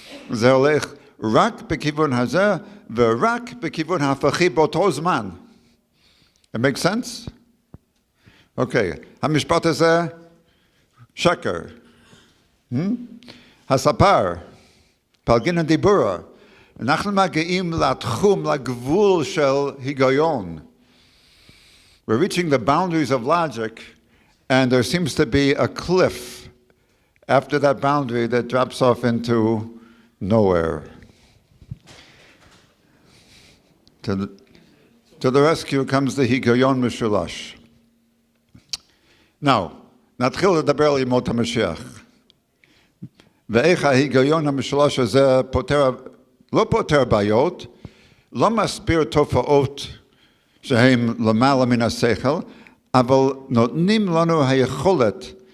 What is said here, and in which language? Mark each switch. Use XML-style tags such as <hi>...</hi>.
<he>זה הולך רק בכיוון הזה, ורק בכיוון ההפכי באותו זמן.</he> <en>It makes sense?</en> <he>אוקיי, המשפט הזה, שקר. הספר, פלגין הדיבורה, אנחנו מגיעים לתחום, לגבול של היגיון.</he> <en>We're reaching the boundaries of logic, and there seems to be a cliff after that boundary that drops off into nowhere. To the rescue comes the היגיון משולש.</en> <he>Now, נתחיל לדבר על ימות המשיח. ואיך ההיגיון המשולש הזה לא פותר בעיות, לא מסביר תופעות שהן למעלה מן השכל, אבל נותנים לנו היכולת,</he>